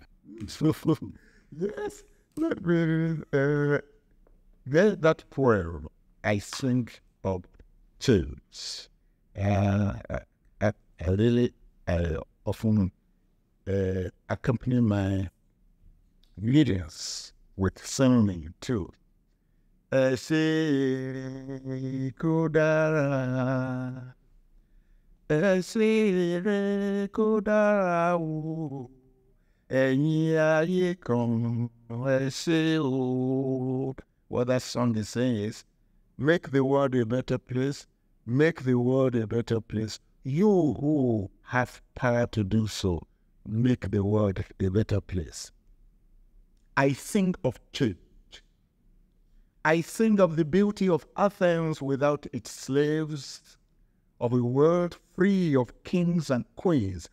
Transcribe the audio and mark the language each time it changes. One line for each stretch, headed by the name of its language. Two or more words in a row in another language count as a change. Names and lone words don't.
English: Yes, let me read that poem. I think of tunes. I really often accompany my readings with singing too.
Yoruba: Ese kodara, ese kodara o, ẹ̀yin ayé kan, ese o.
English: What that song is saying is, make the world a better place, make the world a better place. You who have power to do so, make the world a better place. I think of change. I think of the beauty of Athens without its slaves, of a world free of kings and queens